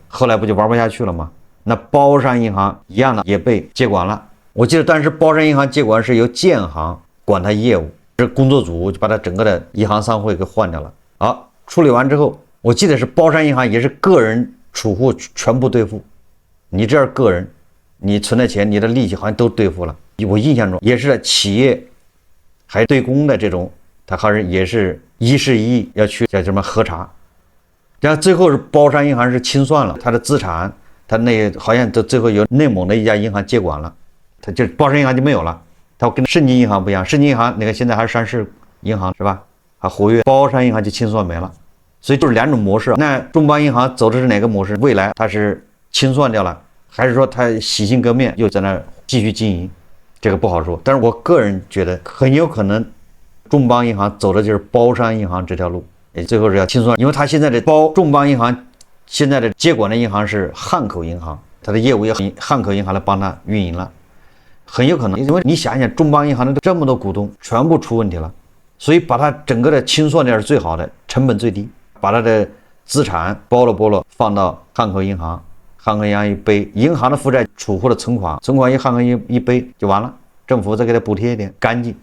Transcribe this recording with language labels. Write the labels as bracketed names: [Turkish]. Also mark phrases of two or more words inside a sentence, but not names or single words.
[Chinese] 後來不就玩不下去了嗎？那包商銀行一樣的也被接管了。我記得當時包商銀行接管是由建行管它業務，這工作組就把它整個的銀行商會給換掉了。好，處理完之後，我記得是包商銀行也是個人儲戶全部兌付，你這是個人，你存的錢、你的利息好像都兌付了。我印象中也是企業還對公的這種，他好像也是1事1議要去叫什麼核查，然後最後是包商銀行是清算了他的資產，他那好像都最後由內蒙的一家銀行接管了，他就包商银行就沒有了。他跟盛京銀行不一樣，盛京銀行那個現在還是上市銀行是吧？還活躍，包商銀行就清算沒了。所以就是兩種模式。那中邦銀行走的是哪個模式？未來它是清算掉了，還是說它洗心革面又在那繼續經營？這個不好說。但是我個人覺得很有可能。中邦銀行走的就是包商銀行這條路，最後是要清算，因為他現在的中邦銀行現在的接管的銀行是漢口銀行，他的業務也漢口銀行來幫他運營了，很有可能，因為你想想中邦銀行的這麼多股東全部出問題了，所以把它整個的清算掉是最好的，成本最低，把它的資產剥落放到漢口銀行，漢口銀行一背，銀行的負債儲戶的存款一漢口一背就完了，政府再給他補貼一點，乾淨。